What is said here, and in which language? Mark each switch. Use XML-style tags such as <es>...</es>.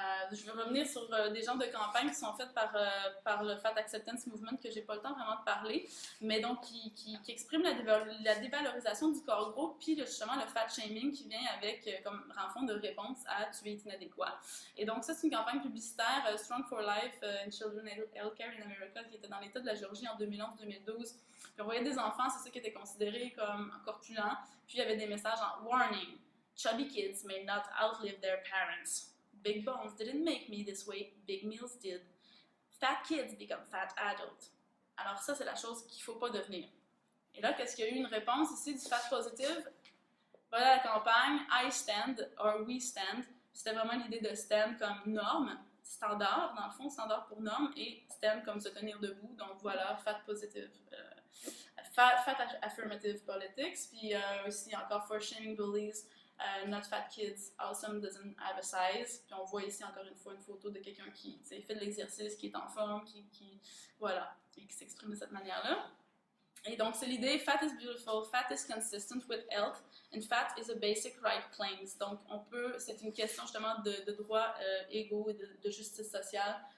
<fr>Je vais revenir sur des genres de campagnes qui sont faites par le Fat Acceptance Movement que j'ai pas le temps vraiment de parler, mais donc qui expriment la dévalorisation du corps gros, puis justement le fat shaming qui vient avec comme renfort de réponse à tu es inadéquat. Et donc ça c'est une campagne publicitaire Strong for Life in Children Healthcare in America qui était dans l'État de la Géorgie en 2011-2012. Puis on voyait des enfants, c'est ça qui était considéré comme corpulents, puis il y avait des messages en warning,</fr> <en>chubby kids may not outlive their parents. Big bones didn't make me this way, big meals did. Fat kids become fat adults.</en> <fr>Alors ça, c'est la chose qu'il ne faut pas devenir. Et là, qu'est-ce qu'il y a eu une réponse ici du fat positive? Voilà la campagne I stand or we stand. C'était vraiment l'idée de stand comme norme, standard, dans le fond, standard pour norme, et stand comme se tenir debout. Donc voilà,</fr> <en>fat positive. Fat affirmative politics,</en> <fr>puis aussi encore</fr> <en>for shaming bullies. Not fat kids, awesome doesn't have a size.</en> <fr>Puis on voit ici encore une fois une photo de quelqu'un qui fait de l'exercice, qui est en forme, voilà, et qui s'exprime de cette manière-là. Et donc c'est l'idée,</fr> <en>fat is beautiful, fat is consistent with health, and fat is a basic right claims.</en> <fr>Donc c'est une question justement de droits égaux et de justice sociale.</fr>